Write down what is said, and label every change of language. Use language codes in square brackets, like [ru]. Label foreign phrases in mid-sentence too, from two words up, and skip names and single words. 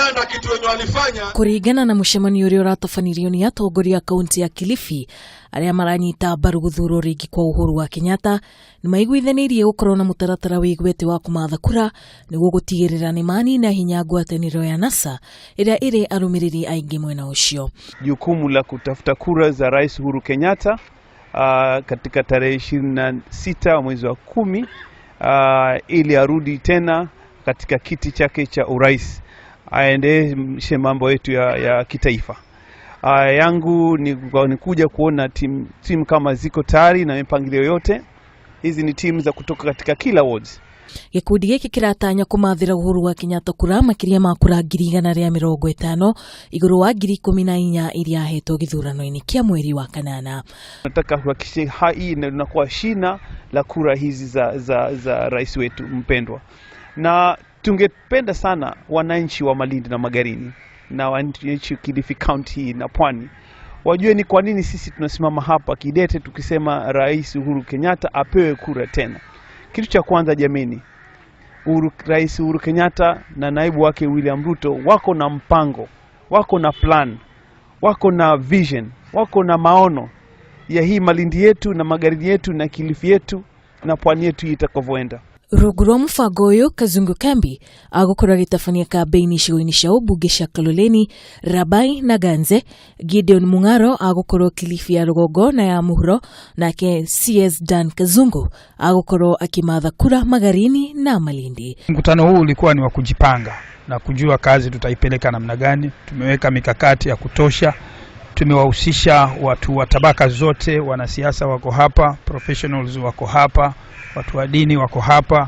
[sw] kitu wenye walifanya. [ki] Kurigana na mucemanio uria uratafanirio ni atongoria kaunti ya Kilifi aria maranyita mbaru guthurwo ringi kwa Uhuru wa Kenyatta ni maiguithanirie gukorwo na mutaratara wigwete wa kumatha kura niguo gutigirira ni manina hinya ngwataniro ya NASA iria iri arumiriri aingi mwena ucio. [sw] Jukumu la kutafuta kura za Rais Uhuru Kenyatta katika tarehe 26 mwezi wa 10 ili arudi tena katika kiti chake cha urais, aendeshe mambo yetu ya kitaifa. Yangu ni kuja kuona timu kama ziko tayari na mipangilio yote. Hizi ni timu za kutoka katika kila wards. [ki] Gikundi giki kiratanya kumathira Uhuru wa Kenyatta kura makiria ma kura 150 iguru wa 14 iria hetwo githurano-ini kia mweri wa kanana. [sw] Nataka kuhakikisha hii inakuwa shina la kura hizi za rais wetu mpendwa. Na tungependa sana wananchi wa Malindi na Magarini na wananchi Kilifi County na Pwani wajue ni kwa nini sisi tunasimama hapa kidete tukisema Rais Uhuru Kenyatta apewe kura tena. Kitu cha kwanza jameni, Rais Uhuru Kenyatta na naibu wake William Ruto wako na mpango, wako na plan, wako na vision, wako na maono ya hii Malindi yetu na Magarini yetu na Kilifi yetu na Pwani yetu itakavyoenda. [ki] Ruguru mufango uyu Kazungu Kambi agukora gitafania kampeni icigo-ini cia ubunge cia Kaloleni, Rabai na Ganze. Gideon Mung'aro agukoro Kilifi ya Rugongo na ya Muhuro, nake CS Dan Kazungu agukoro akimatha kura Magarini na Malindi. [sw] Mkutano huu ulikuwa ni wa kujipanga na kujua kazi tutaipeleka namna gani. Tumeweka mikakati ya kutosha. Tumewahusisha watu wa tabaka zote, wanasiasa wako hapa, professionals wako hapa, watu wa dini wako hapa.